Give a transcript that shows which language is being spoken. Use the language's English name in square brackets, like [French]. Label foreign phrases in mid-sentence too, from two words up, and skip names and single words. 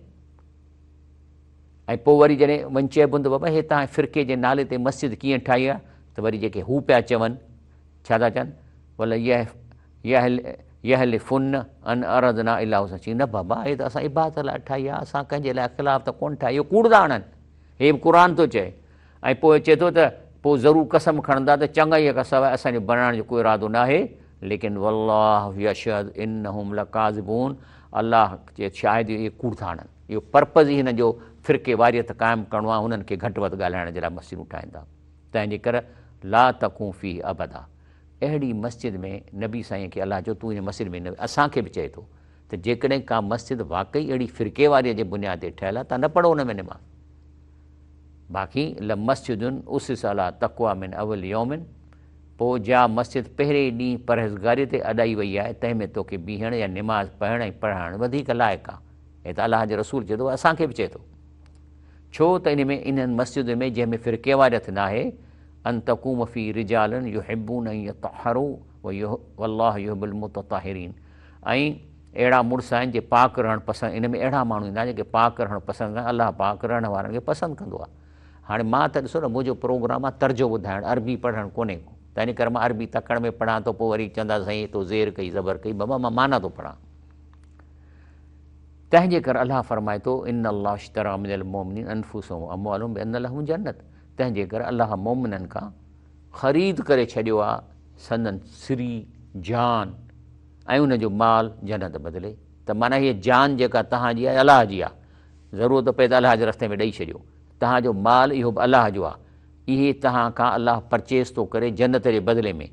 [Sindhi] ऐं पोइ वरी जॾहिं वञी चइबो त बाबा हे तव्हां फ़िरके जे नाले ते मस्जिद कीअं ठाही आहे, त वरी जेके हू पिया चवनि, छा था चवनि, भला [Arabic] يحلفن إن أردنا إلا [Sindhi] सची, न बाबा हे त असां इबादत लाइ ठाही आहे, असां कंहिंजे लाइ ख़िलाफ़ु त कोन्ह ठाही, इहो कूड़ था आणनि, हे बि क़ुर थो चए। ऐं पोइ चए थो त पोइ ज़रूरु कसम खणंदा त चङाईअ खां सवाइ असांजो बणाइण जो कोई इरादो न आहे, लेकिन [Arabic] والله يشهد إنهم لكاذبون, [Sindhi] अलाह चए शायदि इहे कूड़ था आणनि। इहो पर्पज़ ई हिन जो फ़िरके वारियत क़ाइमु करिणो आहे, हुननि खे घटि वधि ॻाल्हाइण जे लाइ मस्जिदूं ठाहीनि था। तंहिंजे करे [Arabic] لا تقم فيه أبدا, [Sindhi] अहिड़ी मस्जिद में नबी साईं खे अलाह जो तूं हिन मस्जिद में न, असांखे बि चए थो त जेकॾहिं का मस्जिद वाक़ई अहिड़ी फ़िरके वारीअ जे बुनियाद ते ठहियलु आहे, तव्हां न पढ़ो हुन में निमाज़। बाक़ी [Arabic] لمسجد أسس على التقوى من أول يوم, [Sindhi] पोइ जा मस्जिद पहिरें ॾींहुं परहेज़गारी ते अॾाई वई आहे, तंहिंमें तोखे बीहण या निमाज़ पढ़णु ऐं पढ़ाइणु वधीक लाइक़ु आहे। हे त अलाह जे रसूल चए थो, असांखे बि चए थो। छो त इन्हनि मस्जिदुनि में जंहिंमें फ़िरके वारियत न आहे, [Arabic] أن تقوم في رجال يحبون أن يتطهروا والله يحب المطهرين, [Sindhi] ऐं अहिड़ा मुड़ुस आहिनि जे पाक रहणु पसंदि, इन में अहिड़ा माण्हू ईंदा आहिनि जेके पाक रहणु पसंदि कनि, अलाह पाक रहण वारनि खे पसंदि कंदो आहे। हाणे मां त ॾिसो न, मुंहिंजो प्रोग्राम आहे तर्जो ॿुधाइणु, अरबी पढ़णु कोन्हे को, त इन करे मां अरबी तकड़ में पढ़ां थो, पोइ वरी चवंदा साईं तो ज़ेर कई ज़बर कई, बाबा मां माना थो पढ़ां। तंहिंजे करे अलाह फरमाए थो [Arabic] إن الله اشترى من المؤمنين أنفسهم وأموالهم بأن لهم الجنة, [Sindhi] तंहिंजे करे अलाह मोमिननि खां ख़रीद करे छॾियो आहे संदन सिरी जान ऐं उनजो माल जन्नत बदिले। त माना हीअ जान जेका तव्हांजी आहे अलाह जी आहे, ज़रूरत पए त अलाह जे रस्ते में ॾेई छॾियो, तव्हांजो माल इहो बि अलाह जो आहे, इहे तव्हां खां अलाह परचेज़ थो करे जन्नत जे बदिले में।